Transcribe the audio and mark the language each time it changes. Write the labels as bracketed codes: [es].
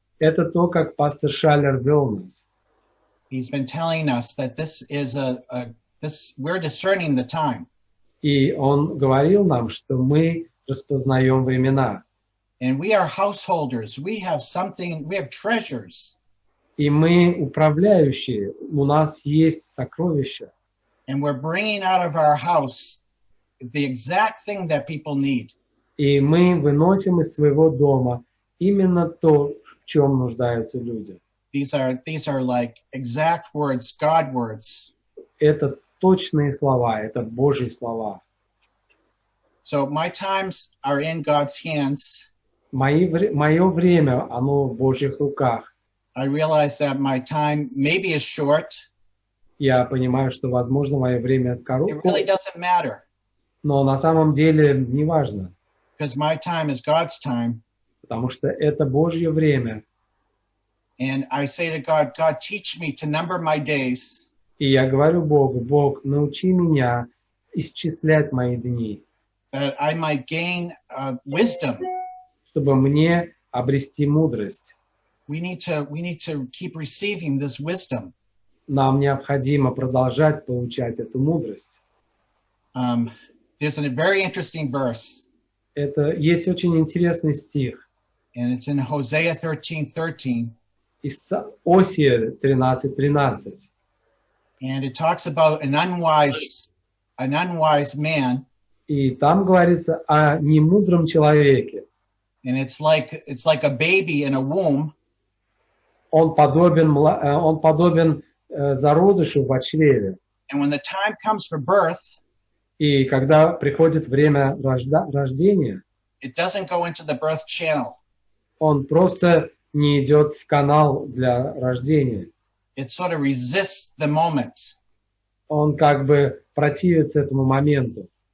[ru] Это то, как пастор Шаллер вел нас. [en] He's been telling us that this is we're discerning the time. [ru] И он говорил нам, что мы распознаем времена. [en] And we are householders. We have treasures. [ru] И мы управляющие, у нас есть сокровища. [en] And we're bringing out of our house the exact thing that people need. [ru] И мы выносим из своего дома именно то, в чем нуждаются люди. [en] These are like exact words, God words. [ru] Это точные слова, это Божьи слова. [en] So my times are in God's hands. [ru] Мое время, оно в Божьих руках. [en] I realize that my time maybe is short. [ru] Я понимаю, что, возможно, мое время [en] It [ru] короткое, [en] really doesn't matter [ru] но на самом деле не важно, [en] because my time is God's time. [ru] потому что это Божье время. [en] And I say to God, God, teach me to number my days. [ru] И я говорю Богу: Бог, научи меня исчислять мои дни, [en] That I might gain wisdom. [ru] чтобы мне обрести мудрость. [en] We need to keep receiving this wisdom. [ru] Нам необходимо продолжать получать эту мудрость. [en] There's a very interesting verse, [ru] Есть очень интересный стих [en] and it's in Hosea 13:13, [ru] из Осия 13:13. [en] and it talks about an unwise man, [ru] И там говорится о немудром человеке. [en] and it's like a baby in a womb. [ru] Он подобен зародышу в чреве. [en] And when the time comes for birth, [ru] И когда приходит время рождения, [en] it doesn't go into the birth channel. [ru] он просто не идет в канал для рождения. [en] It sort of resists the moment. [ru] Он как бы противится этому моменту.